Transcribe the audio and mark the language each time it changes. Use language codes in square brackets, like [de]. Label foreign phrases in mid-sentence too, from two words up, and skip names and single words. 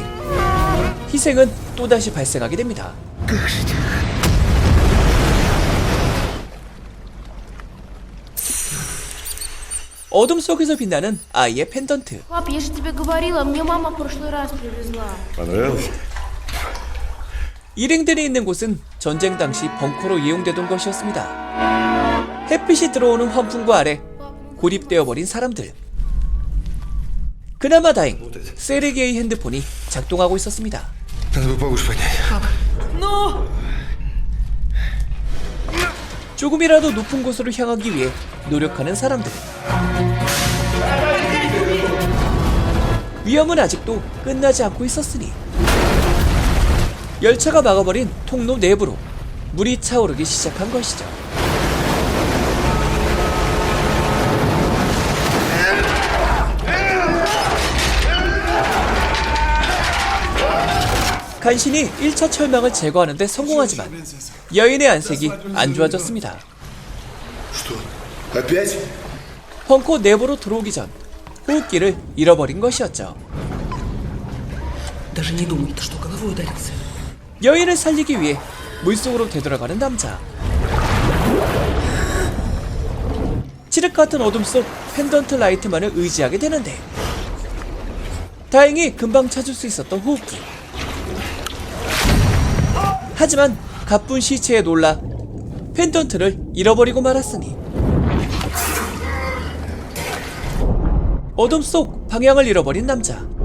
[ko] 희생은 또다시 발생하게 됩니다. 어둠 속에서 빛나는 아이의 펜던트. [ru] Пап, я же тебе говорила, мне мама в прошлый раз привезла. Понравилось? [ko] 일행들이 있는 곳은 전쟁 당시 벙커로 이용되던 것이었습니다. 햇빛이 들어오는 환풍구 아래 고립되어 버린 사람들. 그나마 다행, 세르게이 핸드폰이 작동하고 있었습니다. [ru] Надо бы повыше поднять. [ko] 조금이라도 높은 곳으로 향하기 위해 노력하는 사람들. 위험은 아직도 끝나지 않고 있었으니 열차가 막아버린 통로 내부로 물이 차오르기 시작한 것이죠. 간신히 1차 철망을 제거하는 데 성공하지만 여인의 안색이 안 좋아졌습니다. [ru] Опять? [ko] 벙커 내부로 들어오기 전 호흡기를 잃어버린 것이었죠. [ru] Даже не думай, ты что, головой ударился? [ko] 여인을 살리기 위해 물속으로 되돌아가는 남자. 칠흑 같은 어둠 속 펜던트 라이트만을 의지하게 되는데 다행히 금방 찾을 수 있었던 호흡기. 하지만 가쁜 시체에 놀라 펜던트를 잃어버리고 말았으니 어둠 속 방향을 잃어버린 남자.